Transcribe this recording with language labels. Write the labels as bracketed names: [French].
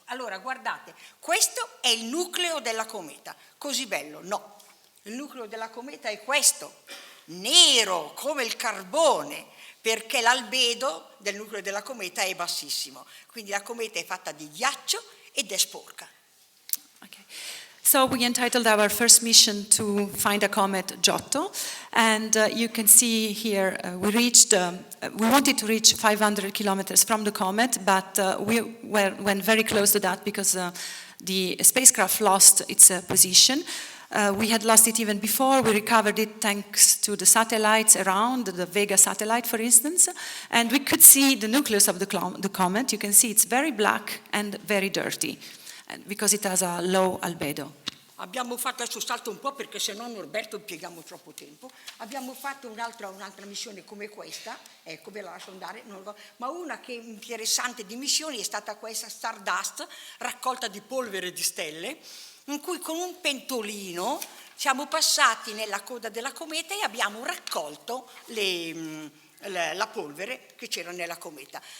[Italian] Allora, guardate, questo è il nucleo della cometa. Così bello? No. Il nucleo della cometa è questo, nero come il carbone, perché l'albedo del nucleo della cometa è bassissimo. Quindi la cometa è fatta di ghiaccio ed è sporca. [English] Okay. So we entitled our first mission to find a comet Giotto, and you can see here we wanted to reach 500 kilometers from the comet, but we went very close to that because the spacecraft lost its position. We had lost it even before. We recovered it thanks to the satellites around, the Vega satellite, for instance, and we could see the nucleus of the comet. You can see it's very black and very dirty, because it has a low albedo. [Italian] Abbiamo fatto, adesso salto un po' perché se no Norberto impieghiamo troppo tempo, abbiamo fatto un'altra missione come questa, ecco ve la lascio andare, ma una che interessante di missioni è stata questa Stardust, raccolta di polvere di stelle, in cui con un pentolino siamo passati nella coda della cometa e abbiamo raccolto la polvere che c'era nella cometa.